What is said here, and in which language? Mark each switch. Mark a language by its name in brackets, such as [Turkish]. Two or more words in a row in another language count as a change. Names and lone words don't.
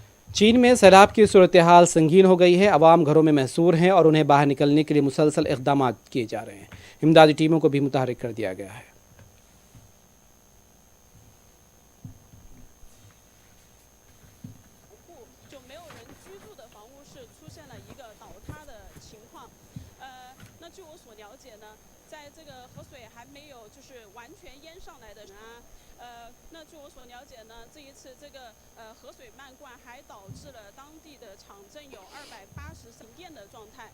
[Urdu] چین میں سیلاب کی صورت حال سنگین ہو گئی ہے۔ عوام گھروں میں محصور ہیں اور انہیں باہر نکلنے کے لیے مسلسل اقدام کیے جا رہے ہیں. امدادی ٹیموں کو بھی متحرک کر دیا گیا ہے. [Chinese] 就没有人居住的房屋是出现了一个倒塌的情况。那据我所了解呢，在这个河水还没有就是完全淹上来的人啊，那据我所了解呢，这一次这个河水漫灌还导致了当地的场镇有280停电的状态。